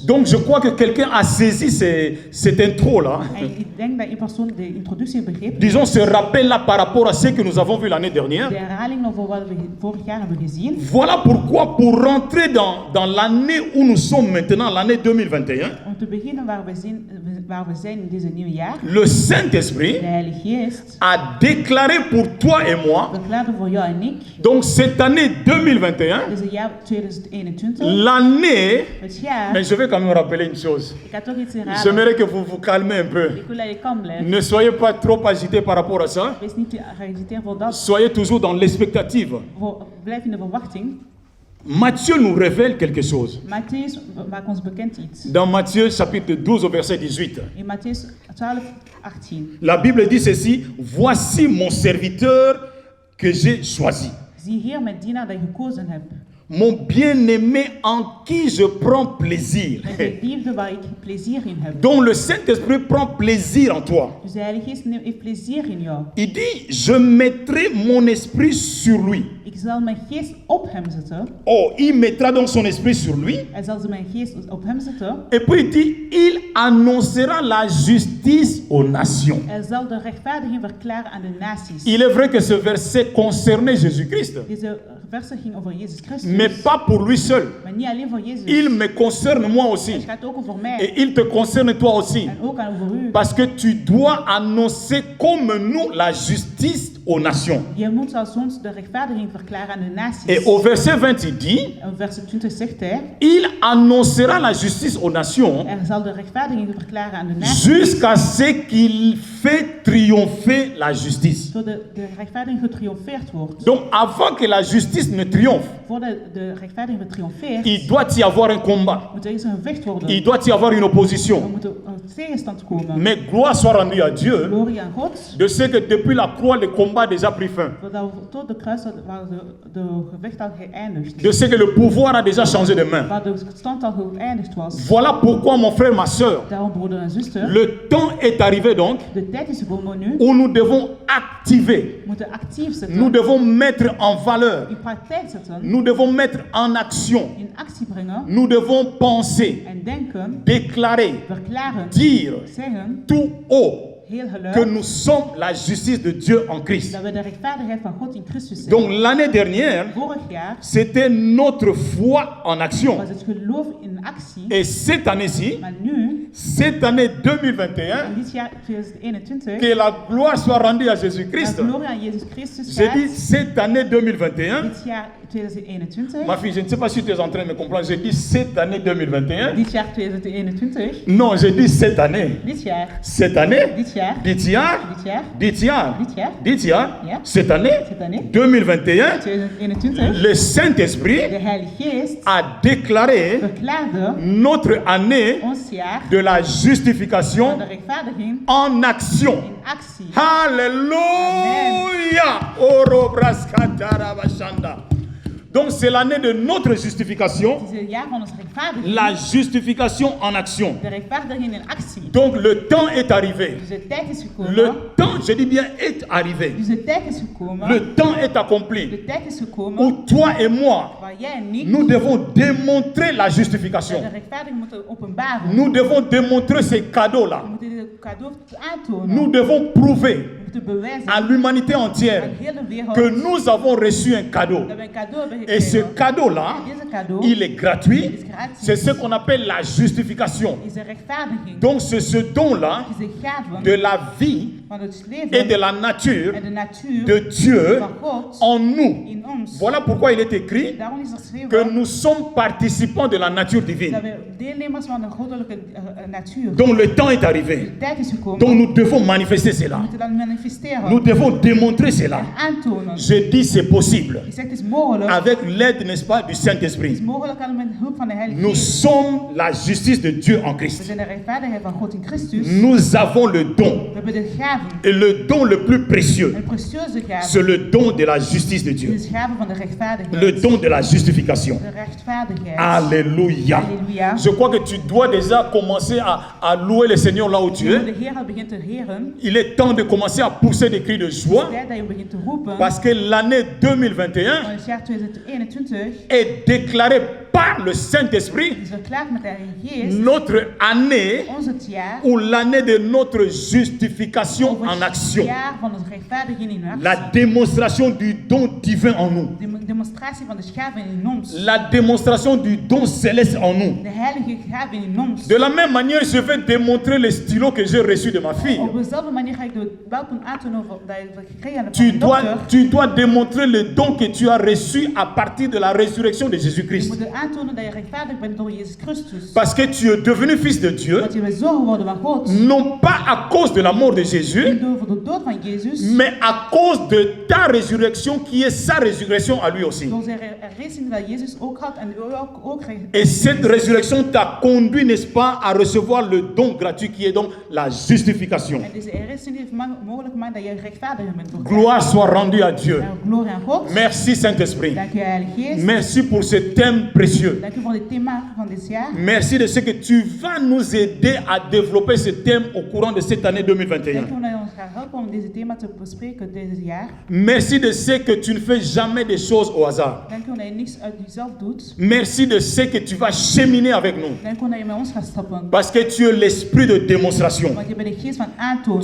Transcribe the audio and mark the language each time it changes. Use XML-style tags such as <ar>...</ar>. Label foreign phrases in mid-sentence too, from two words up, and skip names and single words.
<fr>Donc je crois que quelqu'un a saisi cette intro-là.</fr> <nl>En ik denk dat die persoon de introductie begreep.</nl> <fr>Disons ce rappel-là par rapport à ce que nous avons vu l'année dernière.</fr> <nl>De herhaling over wat we vorig jaar hebben gezien.</nl> <fr>Voilà pourquoi pour rentrer dans l'année où nous sommes maintenant, l'année 2021,</fr> <nl>Om te beginnen waar we zijn in deze nieuwe jaar.</nl> <fr>le Saint-Esprit</fr> <nl>De Heilige Geest</nl> <fr>a déclaré pour toi et moi,</fr> <nl>verklaarde voor jou en ik.</nl> <fr>donc cette année 2021,</fr> <nl>Deze jaar 2021.</nl> <fr>l'année,</fr> <nl>Het jaar.</nl> <fr>mais je vais quand même rappeler une chose.</fr> <nl>Ik ga toch iets herhalen.</nl> <fr>J'aimerais que vous vous calmez un peu.</fr> <nl>Ik wil dat je kalm blijft.</nl> <fr>Ne soyez pas trop agité par rapport à ça.</fr> <nl>Wees niet te geagiteerd voor dat.</nl> <fr>Soyez toujours dans l'expectative.</fr> <nl>Blijf in de verwachting.</nl> <fr>Matthieu nous révèle quelque chose.</fr> <nl>Matthäus maakt ons bekend iets.</nl> <fr>Dans Matthieu chapitre 12 au verset 18.</fr> <nl>In Matthäus 12, 18.</nl> <fr>La Bible dit ceci, voici mon serviteur que j'ai choisi.</fr> <nl>Zie hier mijn dienaar dat je gekozen hebt.</nl> <fr>Mon bien-aimé en qui je prends plaisir.</fr> <nl>Met de liefde waar ik plezier in heb.</nl> <fr>Donc le Saint-Esprit prend plaisir en toi.</fr> <nl>Dus de Heilige Geest heeft plezier in jou.</nl> <fr>Il dit, je mettrai mon esprit sur lui.</fr> <nl>Ik zal mijn geest op hem zetten.</nl> <fr>Oh, il mettra donc son esprit sur lui.</fr> <nl>Hij zal mijn geest op hem zetten.</nl> <fr>Et puis il dit, il annoncera la justice aux nations.</fr> <nl>Hij zal de rechtvaardiging verklaren aan de naties.</nl> <fr>Il est vrai que ce verset concernait Jésus-Christ,</fr> <nl>Deze versen ging over Jezus Christus.</nl> <fr>mais pas pour lui seul.</fr> <nl>Maar niet alleen voor Jezus.</nl> <fr>Il me concerne moi aussi.</fr> <nl>Het gaat ook over mij.</nl> <fr>Et il te concerne toi aussi.</fr> <nl>En ook over u.</nl> <fr>Parce que tu dois annoncer comme nous la justice aux nations.</fr> <nl>Je moet als ons de rechtvaardiging verklaren aan de naties.</nl> <fr>Et au verset 20, il dit,</fr> <nl>En verset 20 zegt hij.</nl> <fr>il annoncera la justice aux nations</fr> <nl>Er zal de rechtvaardiging verklaren aan de naties.</nl> <fr>jusqu'à ce qu'il fait triompher la justice.</fr> <nl>Zodat de rechtvaardiging getriomfeerd wordt.</nl> <fr>Donc avant que la justice ne triomphe,</fr> <nl>Voordat de rechtvaardiging getriomfeerd,</nl> <fr>il doit y avoir un combat.</fr> <nl>moet er eens een gevecht worden.</nl> <fr>Il doit y avoir une</fr> <nl>Er</nl> <fr>opposition.</fr> <nl>moet een tegenstand komen.</nl> <fr>Mais gloire soit rendue à Dieu</fr> <nl>Glorie aan God.</nl> <fr>de ce que depuis la croix, le combat a déjà pris fin.</fr> <nl>Voordat we tot de kruis waar de gevecht al geëindigd.</nl> <fr>De ce que le pouvoir a déjà changé de main.</fr> <nl>Waar de stand al geëindigd was.</nl> <fr>Voilà pourquoi, mon frère, ma soeur,</fr> <nl>Daarom, broeder en zuster.</nl> <fr>le temps est arrivé donc</fr> <nl>De tijd is gekomen nu.</nl> <fr>où nous devons activer,</fr> <nl>We moeten actief zetten.</nl> <fr>nous devons mettre en valeur,</fr> <nl>In praktijk zetten.</nl> <fr>nous devons mettre en action,</fr> <nl>In actie brengen.</nl> <fr>nous devons penser,</fr> <nl>En denken.</nl> <fr>déclarer,</fr> <nl>Verklaren.</nl> <fr>dire</fr> <nl>Zeggen.</nl> <fr>tout haut</fr> <nl>Heel</nl> <fr>que</fr> <nl>geluid.</nl> <fr>nous sommes la justice de Dieu en Christ.</fr> <nl>Dat we de rechtvaardigheid van God in Christus zijn.</nl> <fr>Donc l'année dernière,</fr> <nl>Vorig jaar</nl> <fr>c'était notre foi en action.</fr> <nl>was het geloof in actie.</nl> <fr>Et cette année-ci,</fr> <nl>Maar nu,</nl> <fr>cette année 2021,</fr> <nl>in dit jaar 2021,</nl> <fr>que la gloire soit rendue à</fr> <nl>dat</nl> <fr>Jésus-Christ.</fr> <nl>glorie aan Jezus Christus</nl> <fr>J'ai dit</fr> <nl>gaat.</nl> <fr>cette année 2021,</fr> <nl>Dit jaar 2021.</nl> <fr>Ma fille, je ne sais pas si tu es en train de me comprendre. J'ai dit cette année 2021.</fr> <nl>Dit jaar 2021.</nl> <fr>Non, j'ai dit cette année.</fr> <nl>Dit jaar.</nl> <fr>Cette année.</fr> <nl>Dit jaar. Dit jaar. Dit jaar. Dit jaar. Dit jaar. Dit jaar. Ja.</nl> <fr>Cette année. Cette année. 2021.</fr> <nl>2021.</nl> <fr>Le Saint-Esprit</fr> <nl>De Heilige Geest</nl> <fr>a déclaré</fr> <nl>verklaarde</nl> <fr>notre année</fr> <nl>ons jaar</nl> <fr>de la</fr> <nl>van</nl> <fr>justification</fr> <nl>de rechtvaardiging</nl> <fr>en action.</fr> <nl>in actie.</nl> <fr>Alléluia. Orobraskatarabashanda. Donc c'est l'année de notre justification,</fr> <nl>Het is het jaar van onze rechtvaardiging.</nl> <fr>la justification en action.</fr> <nl>De rechtvaardiging in actie.</nl> <fr>Donc le temps est arrivé.</fr> <nl>Dus de tijd is gekomen.</nl> <fr>Le temps, je dis bien, est arrivé.</fr> <nl>Dus de tijd is gekomen.</nl> <fr>Le temps est accompli.</fr> <nl>De tijd is gekomen.</nl> <fr>Où toi et moi,</fr> <nl>Waar jij en ik</nl> <fr>nous devons démontrer la justification.</fr> <nl>de rechtvaardiging moeten openbaren.</nl> <fr>Nous devons démontrer ces cadeaux-là.</fr> <nl>We moeten dit cadeau aantonen.</nl> <fr>Nous devons prouver</fr> <nl>We moeten bewijzen</nl> <fr>à l'humanité entière</fr> <nl>aan de hele wereld</nl> <fr>que nous avons reçu un cadeau.</fr> <nl>dat we een cadeau hebben</nl> <fr>Et ce</fr> <nl>gekregen.</nl> <fr>cadeau-là,</fr> <nl>Deze cadeau</nl> <fr>il est gratuit.</fr> <nl>is gratis.</nl> <fr>C'est ce qu'on appelle la justification.</fr> <nl>Is de rechtvaardiging.</nl> <fr>Donc c'est ce don-là</fr> <nl>Is de gave</nl> <fr>de la vie</fr> <nl>van het</nl> <fr>et</fr> <nl>leven</nl> <fr>de la nature</fr> <nl>en de natuur</nl> <fr>de Dieu</fr> <nl>van God</nl> <fr>en nous.</fr> <nl>in ons.</nl> <fr>Voilà pourquoi il est écrit</fr> <nl>Daarom is er geschreven</nl> <fr>que nous sommes participants de la nature divine.</fr> <nl>dat we deelnemers van de goddelijke natuur.</nl> <fr>Donc le temps est arrivé.</fr> <nl>De tijd is gekomen.</nl> <fr>Donc nous devons manifester</fr> <nl>We</nl> <fr>cela.</fr> <nl>moeten dat manifesteren.</nl> <fr>Nous devons démontrer cela.</fr> <nl>En aantonen.</nl> <fr>Je dis c'est possible.</fr> <nl>Ik zeg het is mogelijk.</nl> <fr>Avec l'aide, n'est-ce pas, du</fr> <nl>Het is</nl> <fr>Saint-Esprit.</fr> <nl>mogelijk met hulp van de Heilige</nl> <fr>Nous</fr> <nl>Geest.</nl> <fr>sommes la justice de Dieu en</fr> <nl>We</nl> <fr>Christ.</fr> <nl>zijn de rechtvaardigheid van God in Christus.</nl> <fr>Nous avons le don.</fr> <nl>We hebben de gaven.</nl> <fr>Et le don le plus précieux,</fr> <nl>Een precieuze gave.</nl> <fr>c'est le don de la justice de</fr> <nl>Het</nl> <fr>Dieu.</fr> <nl>is gave van de rechtvaardigheid.</nl> <fr>Le don de la justification.</fr> <nl>De rechtvaardigheid.</nl> <fr>Alléluia. Alléluia. Je crois que tu dois déjà commencer à louer le Seigneur là où tu</fr> <nl>Nu</nl> <fr>es.</fr> <nl>de Heer al begint te heren.</nl> <fr>Il est temps de commencer à pousser des cris de joie</fr> <nl>Tijd dat je begint te roepen.</nl> <fr>parce que l'année 2021</fr> <nl>Want het jaar 2021</nl> <fr>est déclarée par le Saint-Esprit</fr> <nl>is verklaard met de Heilige Geest.</nl> <fr>notre année</fr> <nl>Ons het jaar.</nl> <fr>ou l'année de notre justification</fr> <nl>Over</nl> <fr>en</fr> <nl>het</nl> <fr>action.</fr> <nl>jaar van onze rechtvaardiging in actie.</nl> <fr>La démonstration du don divin en nous.</fr> <nl>De demonstratie van de gaven in ons.</nl> <fr>La démonstration du don céleste en nous.</fr> <nl>De heilige gaven in ons.</nl> <fr>De la même manière, je vais démontrer le stylo que j'ai reçu de ma fille.</fr> <nl>Op dezelfde manier ga ik de welkom aantonen dat je gekregen hebt van</nl> <fr>Tu</fr> <nl>de</nl> <fr>dois,</fr> <nl>dokter.</nl> <fr>tu dois démontrer le don que tu as reçu à partir de la résurrection de</fr> <nl>Je</nl> <fr>Jésus-Christ.</fr> <nl>moet aantonen dat je rechtvaardig bent door Jezus Christus.</nl> <fr>Parce que tu es devenu fils de Dieu,</fr> <nl>Want je bent zo geworden van God.</nl> <fr>non pas à cause de la mort de Jésus,</fr> <nl>Niet door de dood van Jezus.</nl> <fr>mais à cause de ta résurrection qui est sa résurrection à lui aussi.</fr> <nl>Door zijn redding dat Jezus ook had en u ook</nl> <fr>Et cette résurrection t'a conduit, n'est-ce pas, à recevoir le don gratuit qui est donc la justification.</fr> <nl>En deze redding heeft mogelijk gemaakt dat je rechtvaardig bent door God.</nl> <fr>Gloire soit rendue à Dieu.</fr> <nl>En glorie aan God.</nl> <fr>Merci Saint-Esprit.</fr> <nl>Dank u Heilige Geest.</nl> <fr>Merci pour ce thème précieux.</fr> <nl>Dank u voor dit thema van dit jaar.</nl> <fr>Merci de ce que tu vas nous aider à développer ce thème au courant de cette année 2021.</fr> <nl>Dank u dat je ons gaat helpen om deze thema te bespreken dit jaar.</nl> <fr>Merci de ce que tu ne fais jamais des choses au hasard.</fr> <nl>Dank u dat je niks uit jezelf doet.</nl> <fr>Merci de ce que tu vas cheminer avec nous.</fr> <nl>Dank u dat je met ons gaat stappen.</nl> <fr>Parce que tu es l'esprit de démonstration.</fr> <nl>Want je bent de geest van aantonen.</nl>